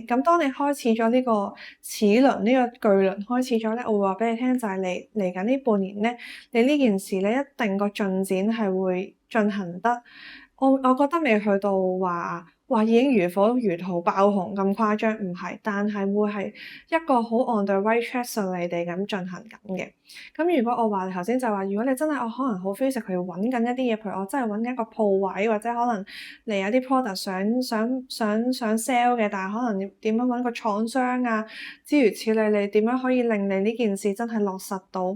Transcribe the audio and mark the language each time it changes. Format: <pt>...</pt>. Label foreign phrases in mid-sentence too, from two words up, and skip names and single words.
<yue>咁當你開始咗呢個齒輪呢個巨輪開始咗咧，我會話俾你聽就係你嚟緊呢半年咧，你呢件事咧一定個進展係會進行得，我覺得未去到話已經如火如荼爆紅咁誇張，唔係，但係會係一個好</yue> <en>on the right track</en> <yue>順利地咁進行緊嘅。咁如果我話頭先就話，如果你真係我可能好 physical 去揾緊一啲嘢，譬如我真係揾緊一個鋪位，或者可能你有啲 product 想 sell 嘅，但係可能點樣揾個廠商啊，諸如此類，你點樣可以令你呢件事真係落實到？</yue>